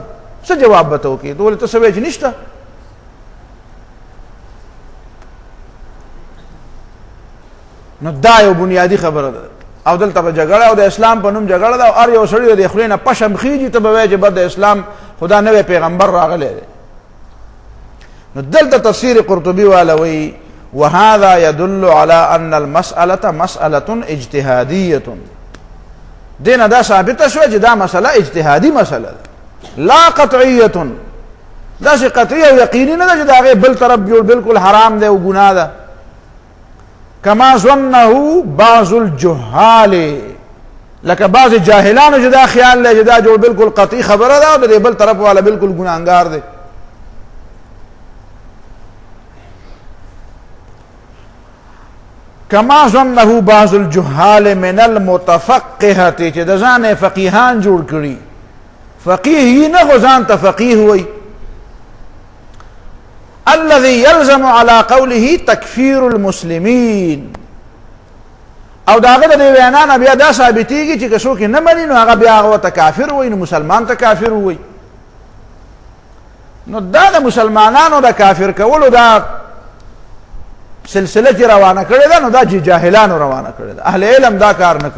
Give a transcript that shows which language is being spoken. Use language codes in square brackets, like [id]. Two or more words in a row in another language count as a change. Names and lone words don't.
[ps] څه جواب به ته وکړي؟ ته ولې ته څه وایې چې نشته؟ نو دا یو بنیادي خبره ده. او دلته په جګړه او د اسلام په نوم جګړه ده او هر یو سړي د خولې نه پشم خیږي، ته به وایې چې بد د اسلام خدا نوی پیغمبر راغلی دی. نو دلته تفسیر قرطبي والا وایي [ar] وهذا يدل على ان المسألة مسألة اجتهادية. [ps] دینه دا ثابته شوه چې دا مسله اجتهادي مسله ده، [ar] لا قطعیه، [ps] داسې قطعي او یقیني نه ده چې د هغې بل طرف جوړ بالکل حرام دی او ګناه ده. [ar] کما ظنه بعض الجهال، [ps] لکه بعض جاهلانو چې دا خیال دی چې دا جوړ بالکل قطعي خبره ده او د دې بل طرف والا بالکل ګناهګار دی. [ar] کما ظنه بعض الجهال من المتفقهة، [ps] چې د ځان فقیهان جوړ کړي، فقیه یې نه خو ځان ته فقیه وایي. [ar] الذي يلزم على قوله تكفير المسلمين، [ps] او دا هغه د دې وینا نه بیا دا ثابتېږي چې که څوک نه مني نو هغه بیا هغه ته کافر وایي، نو مسلمان ته کافر وایي. نو دا د مسلمانانو د کافر کولو دا سلسله چې روانه کړې ده نو دا چې جاهلانو روانه کړې ده، اهل علم دا کار نه کوي.